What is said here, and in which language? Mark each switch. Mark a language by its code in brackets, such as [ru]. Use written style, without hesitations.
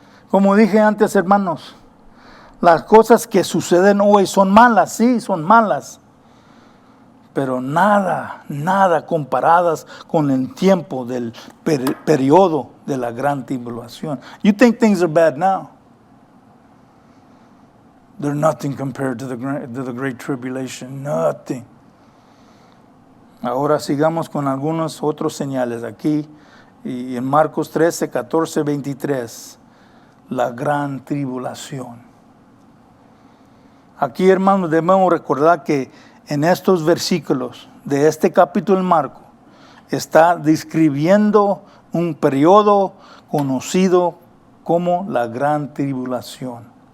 [es] Como dije antes, hermanos, las cosas que suceden hoy son malas, sí, son malas. Pero nada comparadas con el tiempo del periodo de la gran tribulación. [en] You think things are bad now? They're nothing compared to the great tribulation. Nothing. [es] Ahora sigamos con algunos otros señales aquí. Y en Marcos 13, 14, 23. La gran tribulación. Aquí, hermanos, debemos recordar que en estos versículos de este capítulo de Marcos está describiendo un periodo conocido como la gran tribulación.